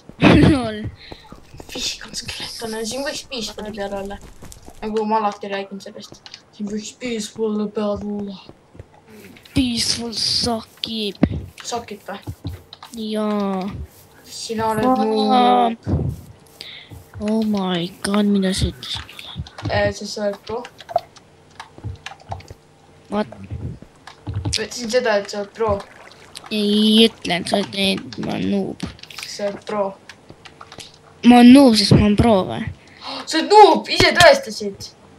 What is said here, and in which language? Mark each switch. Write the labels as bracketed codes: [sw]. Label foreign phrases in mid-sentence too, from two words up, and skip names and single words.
[et] Lol. Viskon skeletone, siin võiks peaceful'i peal olla. Nagu ma alati räägin sellest. Siin võiks peaceful'i peal olla. Peaceful sakib. Sakib või? Jaa. Sina oled noob. [en] Oh my god, [et] mida sa ütlesid? Sest sa oled pro. What? Ütlesin seda, et sa oled pro. Ei ütlen, sa ütled, et ma olen noob. Sa oled pro. Ma olen noob, sest ma olen pro või? Sa oled noob, ise tõestasid.